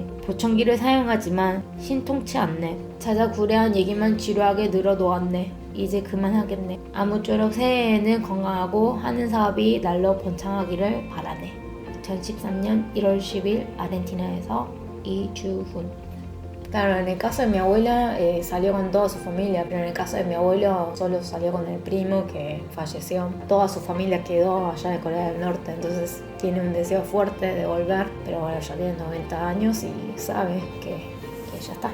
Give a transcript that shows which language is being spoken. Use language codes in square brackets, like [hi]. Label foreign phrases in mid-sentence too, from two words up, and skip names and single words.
[ko] 보청기를 사용하지만 신통치 않네. 자자구레한 얘기만 지루하게 늘어놓았네. 이제 그만하겠네. 아무쪼록 새해에는 건강하고 하는 사업이 날로 번창하기를 바라네. 2013년 1월 10일 아르헨티나에서 이주훈. [es] Claro, en el caso de mi abuela salió con toda su familia, pero en el caso de mi abuelo solo salió con el primo que falleció. Toda su familia quedó allá de Corea del Norte, entonces tiene un deseo fuerte de volver, pero bueno, ya tiene 90 años y sabe que ya está.